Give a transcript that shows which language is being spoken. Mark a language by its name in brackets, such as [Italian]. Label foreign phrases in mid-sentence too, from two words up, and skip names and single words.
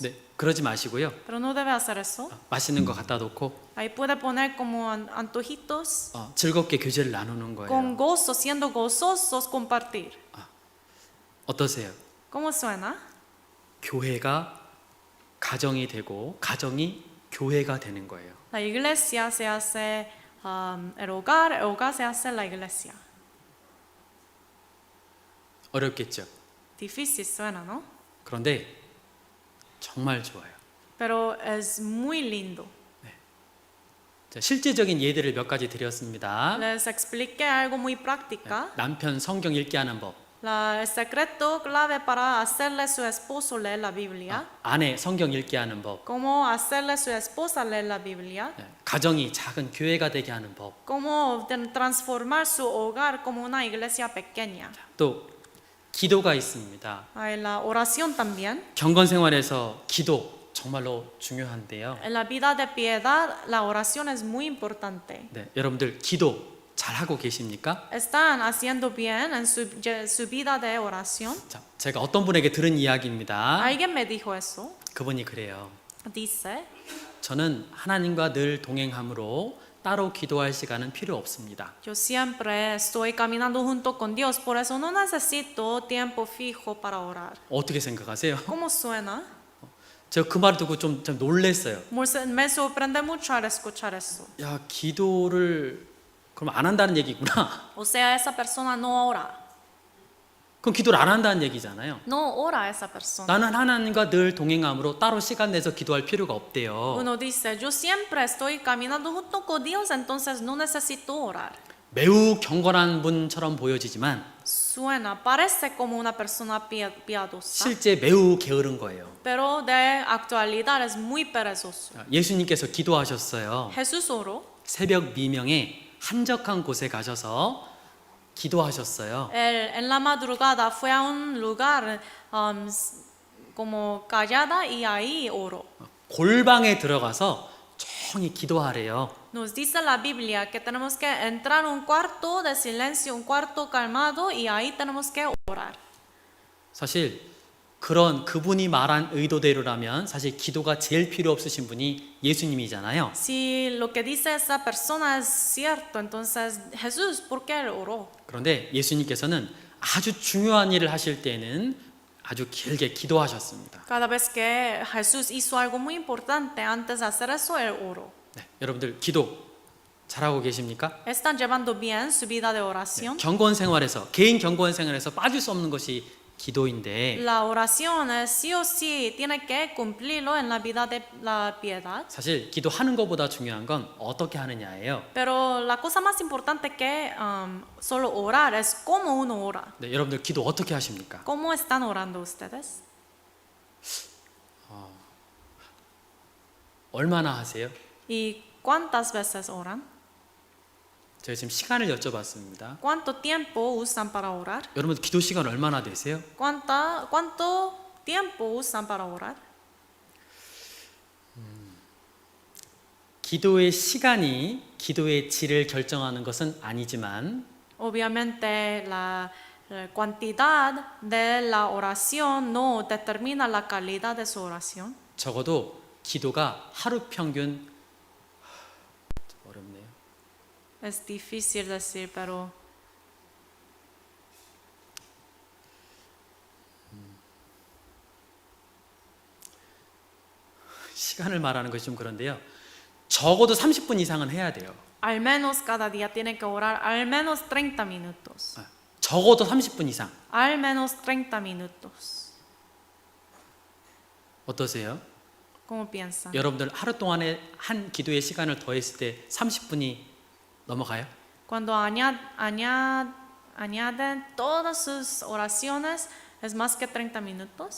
[Korean] 네, 그러지 마시고요. [Spanish] Pero no debe hacer eso. [Korean] 맛있는 거 갖다 놓고 [Spanish] Ahí puede poner como antojitos, [Korean] 즐겁게 교제를 나누는 거예요. [Spanish] con gozo, siendo gozosos, compartir. [Korean] 어떠세요? [Spanish] ¿Cómo suena? [Korean] 교회가 가정이 되고 가정이 교회가 되는 거예요. [Spanish] La iglesia se hace el hogar se hace la iglesia. [Korean] 어렵겠죠. [Spanish] Difícil suena, ¿no? [Korean] 그런데 정말 좋아요. [Spanish] Pero es muy lindo. [Korean] 자, 실제적인 예들을 몇 가지 드렸습니다. [Spanish] Les expliqué algo muy práctica. [Korean] 남편 성경 읽게 하는 법, [Spanish] El secreto clave para hacerle a su esposo leer la Biblia. [Korean] 아내 성경 읽게 하는 법, [Spanish] Cómo hacerle a su esposa leer la Biblia. [Korean] 가정이 작은 교회가 되게 하는 법, [Spanish] Cómo transformar su hogar como una iglesia pequeña. [Korean] 또 기도가 있습니다. [Spanish] Hay la oración también. [Korean] 경건 생활에서 기도 정말로 중요한데요. [Spanish] En la vida de piedad, la oración es muy importante. [Korean] 네, 여러분들 기도 잘 하고 계십니까? [Spanish] ¿Están haciendo bien en su vida de oración? [Korean] 자, 제가 어떤 분에게 들은 이야기입니다. [Spanish] Alguien me dijo eso. [Korean] 그분이 그래요. [Spanish] Dice, [Korean] 저는 하나님과 늘 동행함으로 따로 기도할 시간은 필요 없습니다. [Spanish] yo siempre estoy caminando junto con Dios, por eso no necesito tiempo fijo para orar. [Korean] 어떻게 생각하세요? [Spanish] ¿Cómo suena? [Korean] 제가 그 말을 듣고 좀 놀랬어요. [Spanish] Me sorprende mucho al escuchar eso. [Korean] 야, 기도를 그럼 안 한다는 얘기구나. [Spanish] O sea, esa persona no ora. [Korean] 그럼 기도를 안 한다는 얘기잖아요. [Spanish] No ora esa persona. [Korean] 나는 하나님과 늘 동행함으로 따로 시간 내서 기도할 필요가 없대요. [Spanish] Uno dice, yo siempre estoy caminando junto con Dios, entonces no necesito orar. [Korean] 매우 경건한 분처럼 보여지지만 [Spanish] Su suena, parece como una persona piadosa, [Korean] 실제 매우 게으른 거예요. [Spanish] pero de actualidad es muy perezoso. [Korean] 예수님께서 기도하셨어요. [Spanish] Jesús oró. [Korean] 새벽 미명에 한적한 곳에 가셔서 기도하셨어요. [Spanish] Él en la madrugada fue a un lugar como callada y ahí oró. [Korean] 골방에 들어가서 조용히 기도하래요. [Spanish] Nos dice la Biblia que tenemos que entrar a un cuarto de silencio, un cuarto calmado y ahí tenemos que orar. [Korean] 사실 그런 그분이 말한 의도대로라면 사실 기도가 제일 필요 없으신 분이 예수님이잖아요. [Spanish] Si lo que dice esa persona es cierto, entonces Jesús, ¿por qué él oró? [Korean] 그런데 예수님께서는 아주 중요한 일을 하실 때는 아주 길게 기도하셨습니다. [Spanish] Cada vez que Jesús hizo algo muy importante, antes de hacer eso, él oró. [Korean] 네, 여러분들 기도 잘하고 계십니까? [Spanish] ¿Están llevando bien su vida de oración? [Korean] 경건 생활에서 개인 경건 생활에서 빠질 수 없는 것이 기도인데 [Spanish] La oración es sí o sí, tiene que cumplirlo en la vida de la piedad. [Korean] 사실 기도하는 것보다 중요한 건 어떻게 하느냐예요. [Spanish] Pero la cosa más importante que solo orar es cómo uno ora. [Korean] 네, 여러분들 기도 어떻게 하십니까? [Spanish] ¿Cómo están orando ustedes? [Korean] 얼마나 하세요? [Spanish] ¿Y cuántas veces oran? [Korean] 제가 지금 시간을 여쭤봤습니다. [Spanish] ¿Cuánto tiempo usan para orar? [Korean] 여러분 기도 시간 얼마나 되세요? [Spanish] ¿Cuánto tiempo usan para orar? [Korean] 기도의 시간이 기도의 질을 결정하는 것은 아니지만 [Spanish] Obviamente la cantidad de la oración no determina la calidad de su oración. [Korean] 적어도 기도가 하루 평균 어렵네요. [Spanish] Es difícil decir, pero [Korean] 시간을 말하는 것이 좀 그런데요. 적어도 30분 이상은 해야 돼요. [Spanish] al menos cada día tiene que orar al menos 30 minutos. [Korean] 적어도 30분 이상. [Spanish] Al menos 30 minutos. [Korean] 어떠세요? [Spanish] ¿Cómo piensan? [Korean] 여러분들 하루 동안에 한 기도의 시간을 더했을 때 30분이 넘어가요? [Spanish] Cuando añaden todas sus oraciones, ¿es más que 30 minutos?